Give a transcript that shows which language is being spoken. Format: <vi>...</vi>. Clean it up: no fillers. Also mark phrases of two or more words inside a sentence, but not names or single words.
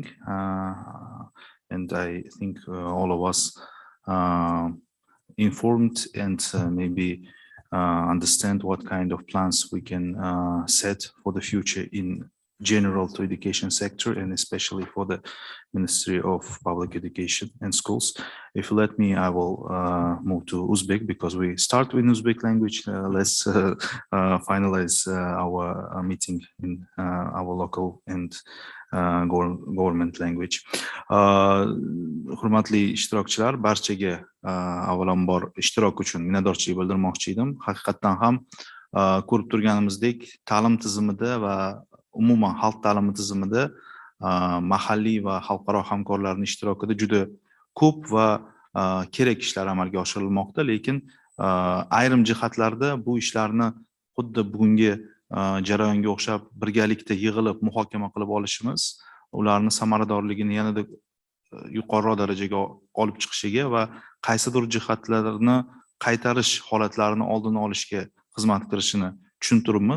<en>And I think all of us informed and maybe understand what kind of plans we can set for the future in general to education sector and especially for the Ministry of Public Education and Schools. If you let me, I will move to Uzbek because we start with Uzbek language. Let's finalize our meeting in our local and government language.</en> <uz>Hurmatli ishtirokchilar, barchaga avvalambor ishtirok uchun minnatdorchilik bildirmoqchi edim. Haqiqatdan ham ko'rib turganimizdek, ta'lim tizimida va umuman xalq ta'limi tizimida mahalliy va xalqaro hamkorlarning ishtirokida juda ko'p va kerak ishlar amalga oshirilmoqda, lekin ayrim jihatlarda bu ishlarni xuddi bugungi jarayonga o'xshab birgalikda yig'ilib muhokama qilib olishimiz ularni samaradorligini yanada yuqoriroq darajaga olib chiqishiga va qaysidir jihatlarni qaytarish holatlarini oldini olishga xizmat qilishini tushuntiribmiz.</uz>